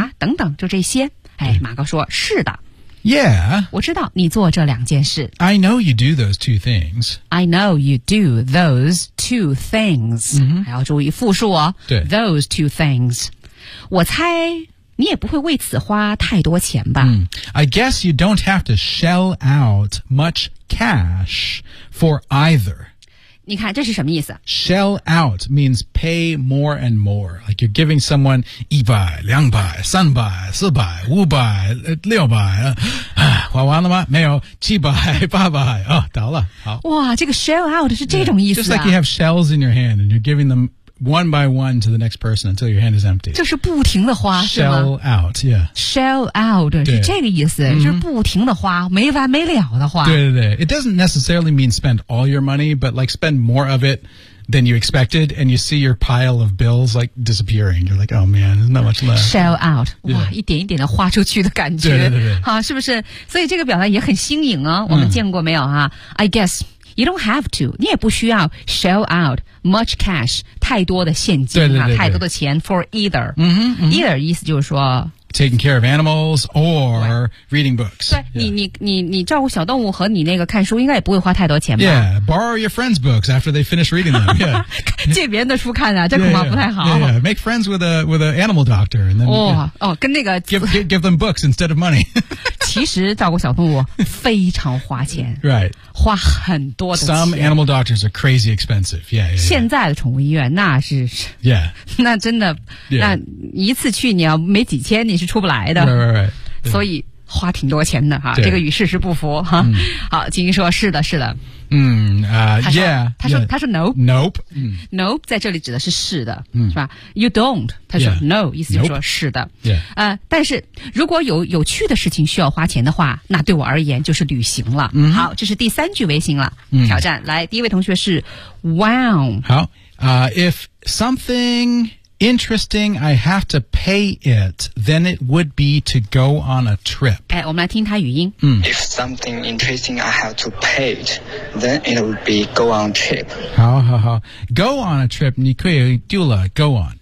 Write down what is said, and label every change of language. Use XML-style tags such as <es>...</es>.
<zh>啊，等等，就这些。哎，马哥说，是的。</zh> <en>Yeah.</en> <zh>我知道你做这两件事。</zh> <en>I know you do those two things. I know you do those two things.、 Mm-hmm.</en> <zh>还要注意复数哦。对。</zh> <en>Those two things.</en> <zh>我猜你也不会为此花太多钱吧、</zh> <en>I guess you don't have to shell out much cash for either.</en> <zh>你看这是什么意思</zh> <en>Shell out means pay more and more. Like you're giving someone 100, 200, 300, 400, 500, 600,</en> <zh>花完了吗没有</zh> <en>700, 800,</en> <zh>哦倒了好哇这个 shell out 是这种意思、</zh> <en>Just like you have shells in your hand and you're giving them One by one to the next person until your hand is empty.</en> <zh>就是不停的花</zh> <en>Shell out, yeah.</en> <zh>Shell out, 是这个意思、 mm-hmm. 就是不停的花没完没了的花对对对</zh> <en>It doesn't necessarily mean spend all your money, but like spend more of it than you expected, and you see your pile of bills like disappearing. You're like, oh man, there's not much left. Shell out.</en> <zh>哇，一点一点的花出去的感觉。对对对。好，是不是？所以这个表达也很新颖哦，我们见过没有啊？</zh> <en>I guess you don't have to.</en> <zh>你也不需要</zh> <en>shell out much cash,</en> <zh>太多的现金啊，对对对对，太多的钱 for either. Either 意思就是说</zh> <en>taking care of animals or reading books.</en> <zh>对、yeah. 你照顾小动物和你那个看书应该也不会花太多钱吧。</zh> <en>Yeah, borrow your friends' books after they finish reading them. Yeah.</en> <zh>借别人的书看啊，这恐怕不太好。</zh> <en>Yeah, yeah, yeah. Make friends with an animal doctor. And then,</en> <zh>跟那个。</zh> <en>Give them books instead of money.</en> <zh>其实照顾小动物非常花钱。</zh> <en>Right.</en> <zh>花很多的钱。</zh> <en>Some animal doctors are crazy expensive. Yeah, yeah, yeah.</en> <zh>现在的宠物医院那是。</zh> <en>Yeah.</en> <zh>那真的、</zh> <en>yeah.</en> <zh>那一次去你要没几千你是出不来的</zh> <en>right.</en> <zh>所以花挺多钱的、啊、这个与事实不符、啊好金英说是的是的他说</zh> <en>Nope</en> <zh>在这里指的是是的、是吧 You don't 他说、</zh> <en>yeah.</en> <zh>No 意思就是说是的、</zh> <en>nope.</en> <zh>但是如果有趣的事情需要花钱的话那对我而言就是旅行了、 mm-hmm. 好这是第三句微信了、挑战来第一位同学是 Wow</zh> <en>好、If somethinginteresting, I have to pay it, then it would be to go on a trip.</en> <zh>我们来听他语音。</zh> <en>If something interesting, I have to pay it, then it would be go on a trip.</en> <zh>好好好。</zh> <en>Go on a trip,</en> <zh>你可以丢了 go on.</zh>